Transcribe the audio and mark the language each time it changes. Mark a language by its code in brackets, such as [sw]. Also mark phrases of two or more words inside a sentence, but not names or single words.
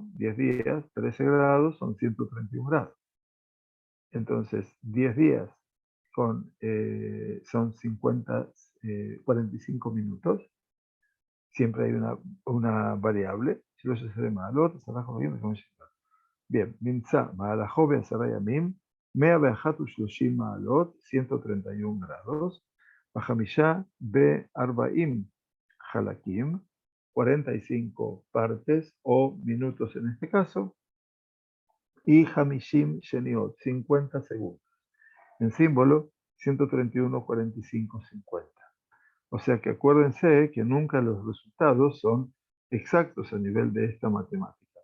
[es] 10 días, 13 grados son 131 grados. Entonces, 10 días son 45 minutos. Siempre hay una variable. Bien, [he] נמצא, מהלכו בעשרה ימים, 130 מעלות, 131 grados. בחמישה וארבעים חלקים, [es] 45 partes o minutos en este caso. Y [he] חמישים שניות, [es] 50 segundos. En símbolo, 131, 45, 50. O sea que acuérdense que nunca los resultados son exactos a nivel de esta matemática.